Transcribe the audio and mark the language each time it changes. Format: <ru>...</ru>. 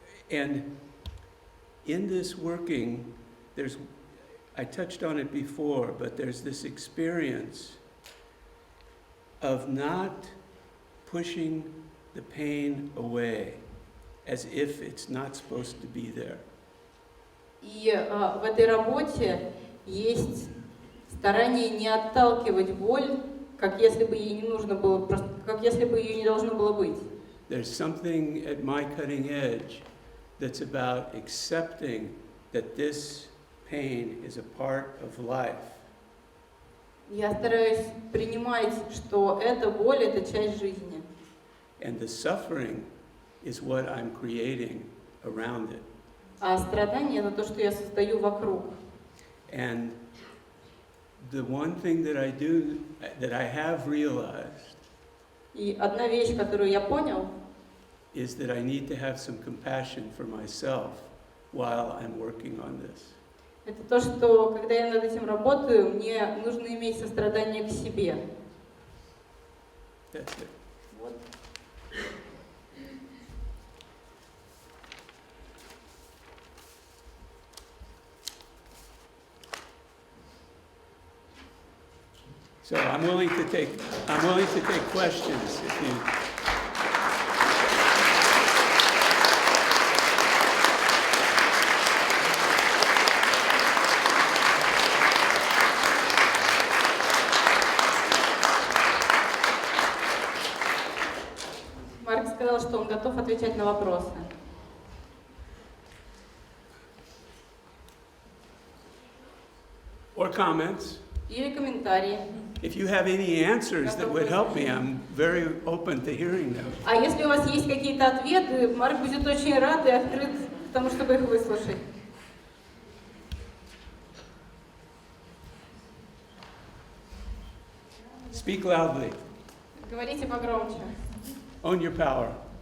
<en>And in this working, I touched on it before, but there's this experience of not pushing the pain away as if it's not supposed to be there.</en> <ru>И в этой работе есть старание не отталкивать боль, как если бы ей не нужно было, как если бы ее не должно было быть.</ru> <en>There's something at my cutting edge that's about accepting that this pain is a part of life.</en> <ru>Я стараюсь принимать, что эта боль – это часть жизни.</ru> <en>And the suffering is what I'm creating around it.</en> <ru>А страдание – это то, что я создаю вокруг.</ru> <en>And the one thing that I do, that I have realized,</en> <ru>И одна вещь, которую я понял,</ru> <en>is that I need to have some compassion for myself while I'm working on this.</en> <ru>это то, что когда я над этим работаю, мне нужно иметь сострадание к себе.</ru> <en>That's it.</en> <ru>Вот.</ru> <en>So I'm willing to take questions if you.</en> <ru>Марк сказал, что он готов отвечать на вопросы.</ru> <en>Or comments.</en> <ru>Или комментарии.</ru> <en>If you have any answers that would help me, I'm very open to hearing them.</en> <ru>А если у вас есть какие-то ответы, Марк будет очень рад и открыт к тому, чтобы их выслушать.</ru> <en>Speak loudly.</en> <ru>Говорите погромче.</ru> <en>Own your power.</en>